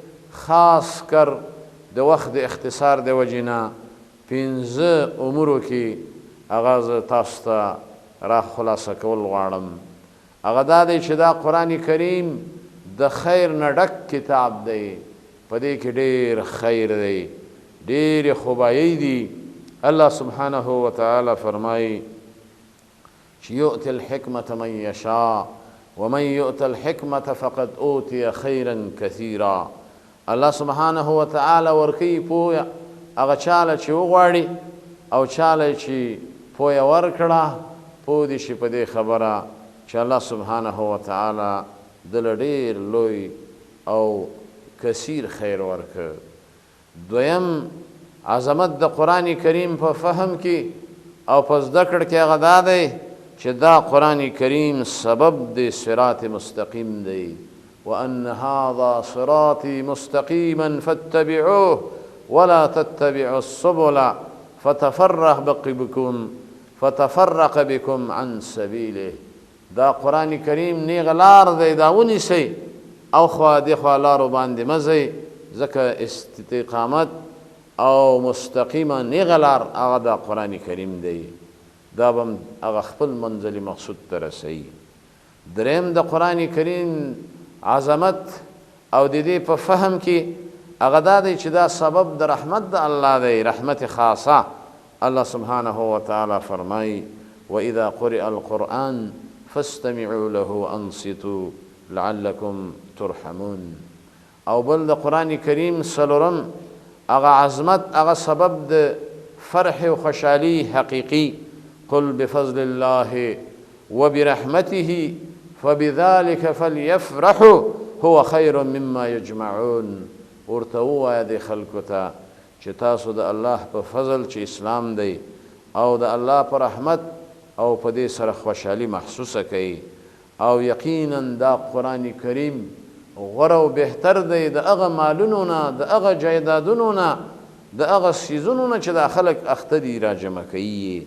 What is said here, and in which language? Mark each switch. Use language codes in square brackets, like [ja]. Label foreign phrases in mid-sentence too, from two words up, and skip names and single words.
[ur] خاص کر [ps] د وخت د اختصار د وجې نه 15 امورو کې هغه زه تاسو ته را خلاصه کول غواړم. هغه دا دی چې دا قرآن کریم د خیر نه ډک کتاب دی، په دې کې ډېر خیر دی، ډېرې خوبایۍ دي. الله [ar] سبحانه وتعالی [ps] فرمایي چې [ar] یؤتي الحکمة من یشاء ومن یؤت الحکمة فقد اوتی خیرا کثیرا. [ps] الله [ar] سبحانه وتعالی [ps] ورکوي پوهه هغه چاله چې وغواړي او چاله چې پوهه ورکړه پوه دې شي په دې خبره چې الله [ar] سبحانه وتعالی [ps] دله ډېر لوی او کثیر خیر ورکړ. دویم عظمت د قرآن کریم په فهم کې او په زده کړه کې هغه دا دی چې دا قرآن کریم سبب د صراط مستقیم دی. [ar] وأن هذا صراطي مستقيما فاتبعوه ولا تتبعوا السبل فتفرق بكم عن سبيله. [ps] دا قرآن کریم نیغ لار دی، دا ونیسئ او خوا دی خوا لارو باندې مزئ، ځکه استقامت او مستقیمه نیغ لار هغه دا قرآن کریم دی، دا به هغه خپل منزل مقصود ته رسوي. دریم د قرآن کریم عظمت او د دې په فهم کې هغه دا دی چې دا سبب د رحمت د الله دی، رحمت خاصه. الله [ar] سبحانه وتعالى [ps] فرمای [ar] وإذا قرئ القرآن فاستمعوا له وانصتوا لعلكم ترحمون. [ps] او بل د قرآن کریم څلورم هغه عظمت، هغه سبب د فرح و خوشحالي حقیقي. [ar] قل بفضل الله وبرحمته فبذلك فليفرحوا هو خير مما يجمعون. [ps] ورته ووایه د خلکو ته چې تاسو د الله په فضل چې اسلام دی او د الله په رحمت او په دې سره خوشحالي محسوسه کوي، او یقینا دا قرآن کریم غوره او بهتر دی د هغه مالونو نه، د هغه جایدادونو نه، د هغه څیزونو نه چې دا خلک اخته دي راجمع کوي.